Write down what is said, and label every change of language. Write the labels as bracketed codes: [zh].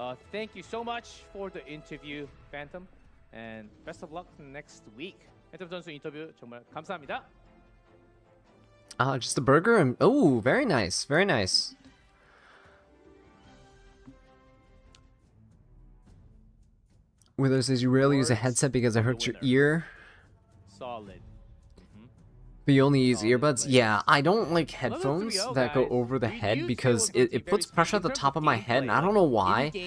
[en] Thank you so much for the interview, Phantom, and best of luck next week. [ko] 팬텀 선수 인터뷰 정말 감사합니다. [en] Just a burger and oh, very nice, very nice. Wither says you rarely use a headset because it hurts your ear, Solid. but you only use earbuds. Yeah, I don't like headphones that go over the head because it puts pressure at the top of my head, and I don't know why.